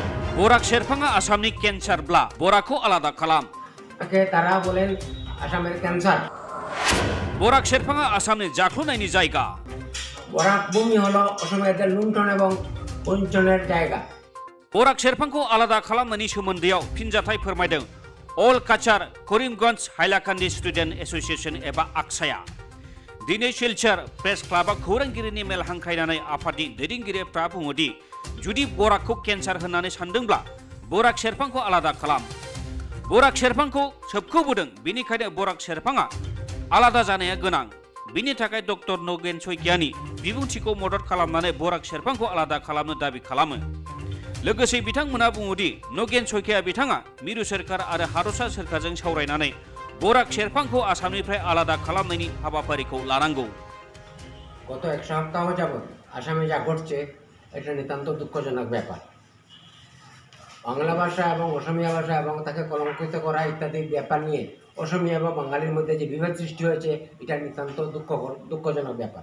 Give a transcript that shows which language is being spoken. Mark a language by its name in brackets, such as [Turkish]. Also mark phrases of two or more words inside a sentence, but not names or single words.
[Bodo] बोराक शेरफाङा आसामनि केन्सारब्ला बोराकखौ आलादा खालाम। [Bangla] তারা বলেন আসামের ক্যান্সার। [Bodo] बोराक शेरफाङा आसामनि जाख्ल'नायनि जायगा। [Bangla] বরাক ভূমি হলো অসমের লুণ্ঠন এবং বঞ্চনের জায়গা। [Bodo] बोराक शेरफांखौ आलादा खालामनायनि सोमोन्दैयाव फिनजाथाय फोरमायदों अल काचार करिमगंज हाइलाकान्दि स्टुडेन्ट एसोसिएशन एबा आक्साया। दिनै सिलचर प्रेस क्लाबा खौरांगिरिनि मेल हांख्रायनानै आफादनि दैदेनगिरिफ्रा बुङोदि जुदि बोराकखौ केन्सार होननानै सानदोंब्ला बोराक शेरफांखौ आलादा खालाम। बोराक शेरफांखौ सोबख'बोदों, बेनिखायनो बोराक शेरफाङा आलादा जानाया गोनां। बिनि थाखाय डक्टर नगेन सैकियानि बिबुंथिखौ मदद खालामनानै बोराक शेरफांखौ आलादा खालामनो दाबि खालामो। लोगोसे बिथांमोना बुङोदि नगेन सैकिया बिथाङा मिरु सोरखार आरो हादरसा सोरखारजों सावरायनानै बोराक शेरफांखौ आसामनिफ्राय आलादा खालामनायनि हाबाफारिखौ लानांगौ। [Bangla] গত এক সপ্তাহ যাবৎ আসামে যা ঘটছে এটা নিতান্ত দুঃখজনক ব্যাপার। বাংলা ভাষা এবং অসমীয়া ভাষা এবং তাকে কলঙ্কিত করা ইত্যাদি ব্যাপার নিয়ে অসমীয়া বা বাঙালির মধ্যে যে বিভেদ সৃষ্টি হয়েছে এটা নিতান্ত দুঃখজনক ব্যাপার।